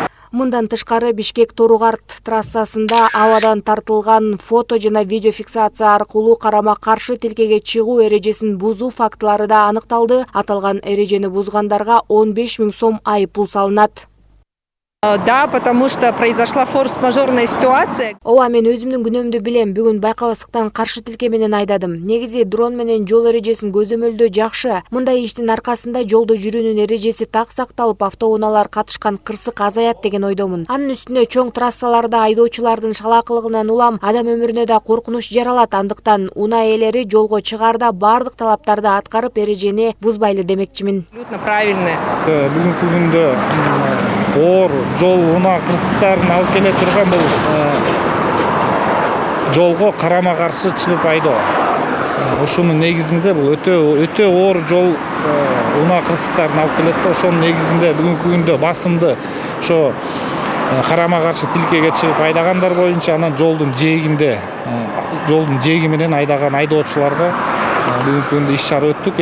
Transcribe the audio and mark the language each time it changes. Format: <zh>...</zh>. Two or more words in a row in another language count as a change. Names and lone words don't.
<ky>Мындан тышкары Бишкек Торугарт трассасында абадан тартылган фото жана видео фиксация аркылуу карама-каршы тилкеге чыгуу эрежесин бузуу фактылары да аныкталды. Аталган эрежени бузгандарга 15 000 сом айыппул салынат.</ky> <ru>Да, потому что произошла форс-мажорная ситуация.</ru> <ky>Ооба, мен өзүмдүн күнөөмдү билем. Бүгүн байкабастыктан каршы тилке менен айдадым. Негизи дрон менен жол эрежесин көзөмөлдөө жакшы. Мындай иштин аркасында жолдо жүрүүнүн эрежеси так сакталып, автоунаалар катышкан кырсык азаят деген ойдомун. Анын үстүнө чоң трассаларда айдоочулардын шалаакылыгынан улам адам өмүрүнө да коркунуч жаралат. Андыктан унаа ээлери жолго чыгаарда бардык талаптарды аткарып эрежени бузбайлы демекчимин.</ky> <ru>Абсолютно правильно.</ru> <ky>Бүгүнкү күндө оор жол унаа кырсыктарын алып келе турган бул жолго карама-каршы чыгып айдоо. Ошонун негизинде бул өтө оор жол унаа кырсыктарын алып келет да, ошонун негизинде бүгүнкү күндө басымды ошо карама-каршы тилкеге чыгып айдагандар боюнча анан жолдун жээги менен айдаган айдоочуларга бүгүнкү күндө иш чара өттүк.</ky>